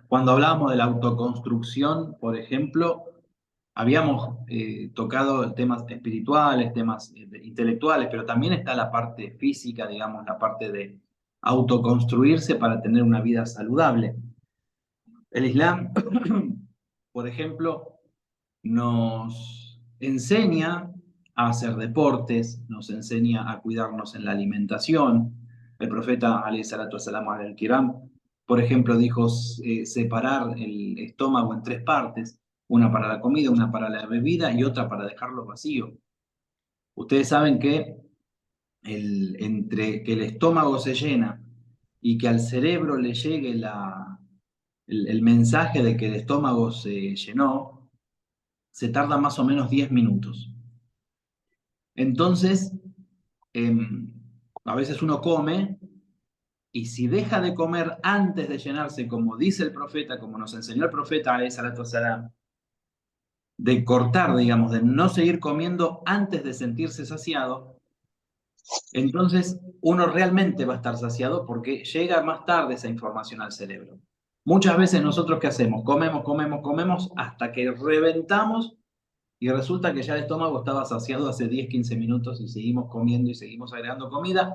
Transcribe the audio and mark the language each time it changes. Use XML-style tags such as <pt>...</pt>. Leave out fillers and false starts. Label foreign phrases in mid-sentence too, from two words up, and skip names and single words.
<es>Cuando hablamos de la autoconstrucción, por ejemplo, habíamos tocado temas espirituales, temas intelectuales, pero también está la parte física, digamos, la parte de autoconstruirse para tener una vida saludable. El Islam, por ejemplo, nos enseña a hacer deportes, nos enseña a cuidarnos en la alimentación. El profeta,</es> <ar>عليه الصلاة والسلام، الكرام,</ar> <es>por ejemplo, dijo separar el estómago en 3 partes, una para la comida, una para la bebida y otra para dejarlo vacío. Ustedes saben que entre que el estómago se llena y que al cerebro le llegue el mensaje de que el estómago se llenó, se tarda más o menos 10 minutos. Entonces, a veces uno come y si deja de comer antes de llenarse, como dice el profeta, como nos enseñó el profeta,</es> <ar>عليه الصلاة والسلام,</ar> <es>de cortar, digamos, de no seguir comiendo antes de sentirse saciado, entonces uno realmente va a estar saciado porque llega más tarde esa información al cerebro. Muchas veces nosotros, ¿qué hacemos? Comemos, comemos, comemos hasta que reventamos y resulta que ya el estómago estaba saciado hace 10, 15 minutos y seguimos comiendo y seguimos agregando comida.</es>